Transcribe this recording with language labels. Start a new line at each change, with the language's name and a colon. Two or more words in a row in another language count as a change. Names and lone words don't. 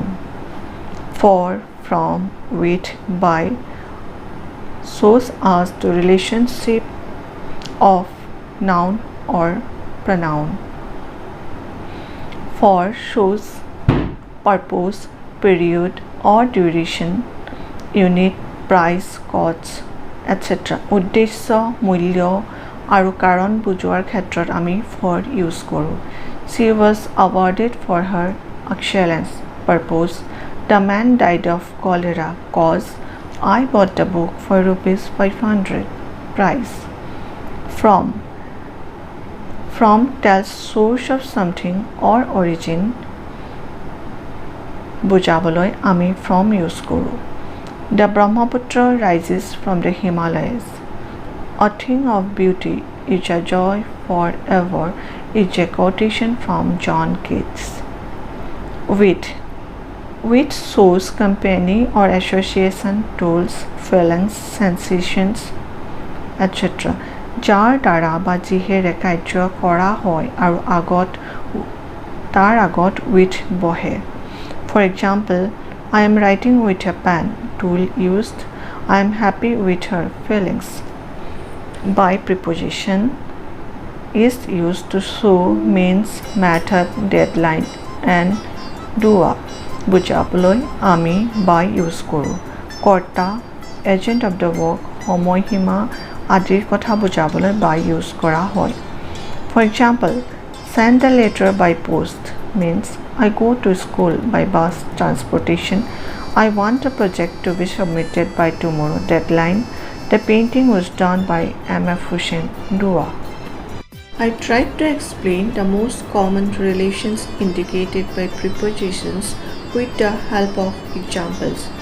English: For, from, with, by shows us the relationship of noun or pronoun. For shows purpose, period or duration, unit, price, cost, etc.
Assamese: উদ্দেশ্য, মূল্য আৰু কাৰণ বুজোৱাৰ ক্ষেত্ৰত আমি
English: for use
Assamese: কৰোঁ.
English: She was awarded for her excellence. Purpose, the man died of cholera. Cause, I bought the book for ₹500. Price. From tells source of something or origin.
Assamese: বুজাবলৈ আমি
English: from use
Assamese: কৰোঁ।
English: The Brahmaputra rises from the Himalayas. A thing of beauty is a joy forever is a quotation from John Keats. With shows company or association, tools, feelings, sensations, etc.
Assamese: যাৰ দ্বাৰা বা যিহেৰে কাৰ্য কৰা হয় আৰু তাৰ আগত with বহে।
English: For example, I am writing with a pen, tool used. I am happy with her feelings. By preposition is used to show means, method, deadline and doa
Assamese: বুজাবলৈ আমি
English: by use কৰোঁ।
Assamese: কৰ্তা,
English: agent of the work,
Assamese: সময়সীমা আদিৰ কথা বুজাবলৈ
English: by use
Assamese: কৰা হয়।
English: For example, send the letter by post means I go to school by bus transportation. I want a project to be submitted by tomorrow. Deadline. The painting was done by M.F. Hussain. Dua. I tried to explain the most common relations indicated by prepositions with the help of examples.